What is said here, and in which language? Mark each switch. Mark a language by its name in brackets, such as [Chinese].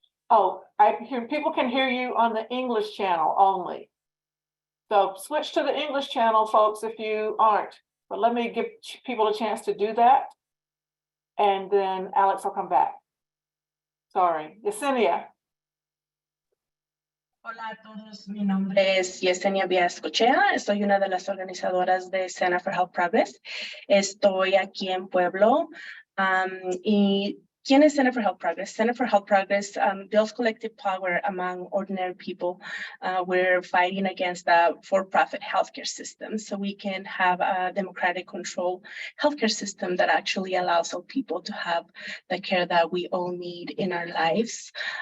[English] Oh, I hear people can hear you on the English channel only. So switch to the English channel, folks, if you aren't. But let me give people a chance to do that. And then Alex will come back. Sorry, Yesenia. [Spanish] Hola a todos, mi nombre es Yesenia Villascochea, soy una de las organizadoras de Center for Health Progress. Estoy aquí en Pueblo y ¿quién es Center for Health Progress? [English] Center for Health Progress builds collective power among ordinary people. We're fighting against the for-profit healthcare system so we can have a democratic control healthcare system that actually allows all people to have the care that we all need in our lives.